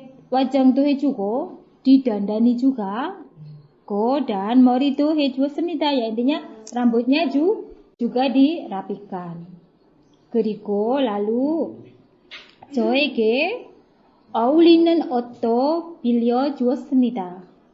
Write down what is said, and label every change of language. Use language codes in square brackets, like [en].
[ko] 화장도 해주고, [id] didandani juga, dan [ko] 머리도 해주었습니다. [id] Ya intinya rambutnya juga dirapikan. [ko] 그리고 lalu 저에게 어울리는 옷도 빌려주었습니다.